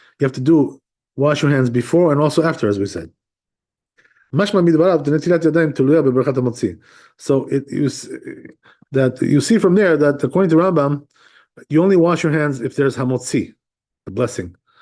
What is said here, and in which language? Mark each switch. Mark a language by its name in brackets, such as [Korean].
[English] You have to wash your hands before and also after, as we said. [Hebrew] משמע מדבריו, נטילת ידיים תלויה בברכת המוציא. [English] So you see from there that according to Rambam, you only wash your hands if there's hamotzi, the blessing.